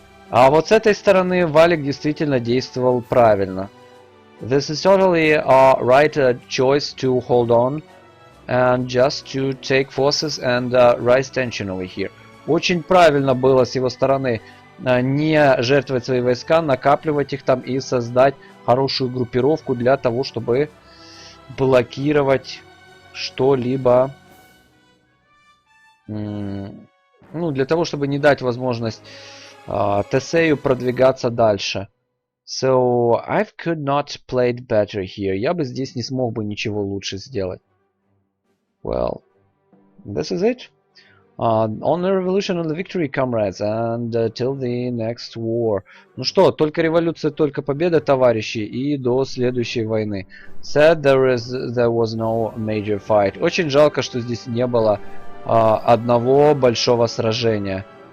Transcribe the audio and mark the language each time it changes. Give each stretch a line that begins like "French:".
Russian: А вот с этой стороны WALEK действительно действовал правильно.
English: This is totally a right choice to hold on and just to take forces and rise tension over here.
Russian: Очень правильно было с его стороны не жертвовать свои войска, накапливать их там и создать хорошую группировку для того, чтобы блокировать что-либо. Ну, для того, чтобы не дать возможность тесею продвигаться дальше.
English: So, I could not play it better here.
Russian: Я бы здесь не смог бы ничего лучше сделать.
English: Well, this is it. On the revolution and the victory, comrades, and till the next war.
Russian: Ну что, только революция, только победа, товарищи, и до следующей войны.
English: Sad there was no major fight.
Russian: Очень жалко, что здесь не было одного большого сражения.